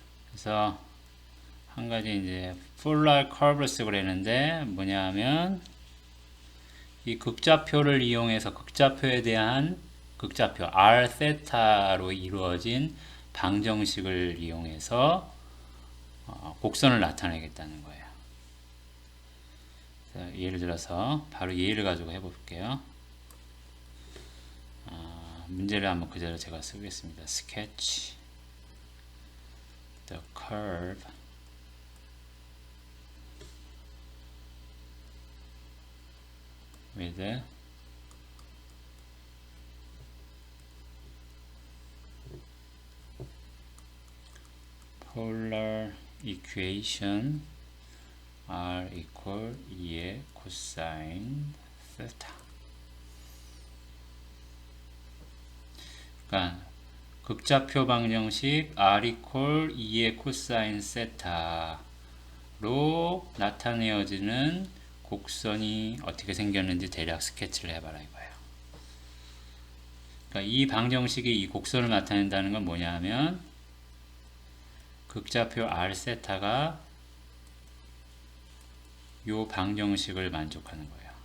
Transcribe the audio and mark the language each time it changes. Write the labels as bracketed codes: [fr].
[ko] 그래서 한 가지 이제 폴라 커브를 그랬는데 뭐냐면 이 극좌표를 이용해서 극좌표에 대한 극좌표 R 세타로 이루어진 방정식을 이용해서 곡선을 나타내겠다는 거예요. 예를 들어서 바로 예를 가지고 해볼게요. 문제를 한번 그대로 제가 쓰겠습니다. [en] Sketch the curve with polar equation R equal [ko] 2의 코사인 세타. 그러니까 극좌표 방정식 r 이퀄 2의 코사인 세타로 나타내어지는 곡선이 어떻게 생겼는지 대략 스케치를 해봐라 이거예요. 그러니까 이 방정식이 이 곡선을 나타낸다는 건 뭐냐면 극좌표 r 세타가 요 방정식을 만족하는 거예요.